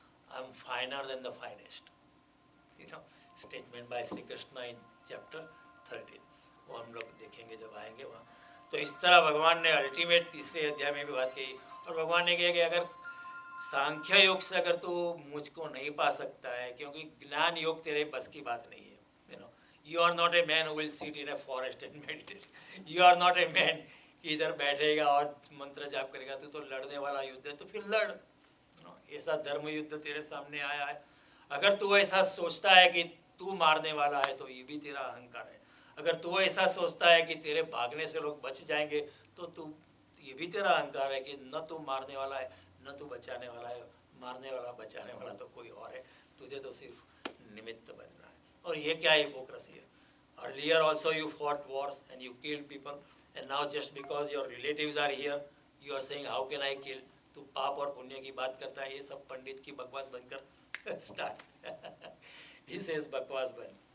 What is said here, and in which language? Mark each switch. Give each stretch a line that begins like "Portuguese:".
English: I am finer than the finest, statement by Shri Krishna in chapter 13।
Hindi: वो हम लोग देखेंगे जब आएंगे वहाँ। तो इस तरह भगवान ने अल्टीमेट तीसरे अध्याय में भी बात कही, और भगवान ने कहा कि अगर सांख्य योग से अगर तू मुझको नहीं पा सकता है, क्योंकि ज्ञान योग तेरे बस की बात नहीं है,
English: You are not a man who will sit in a forest and meditate. You are not a man
Hindi: कि इधर बैठेगा और मंत्र जाप करेगा. तू तो लड़ने वाला युद्ध है तो फिर लड़. ऐसा धर्म युद्ध तेरे सामने आया है. अगर तू ऐसा सोचता है कि तू मारने वाला है तो ये भी तेरा अहंकार है. अगर तू ऐसा सोचता है कि तेरे भागने से लोग बच जाएंगे तो तू ये भी तेरा अहंकार है कि न तू मारने वाला है न तू बचाने वाला है. मारने वाला बचाने वाला तो कोई और है. तुझे तो सिर्फ निमित्त बनना है. और ये क्या हिपोक्रेसी है.
English: Earlier also you fought wars and you killed people, and now just because your relatives are here, you are saying how can I kill?
Hindi: तू पाप और पुण्य की बात करता है. ये सब पंडित की बकवास बनकर start.
English: He says
Hindi: बकवास बंद.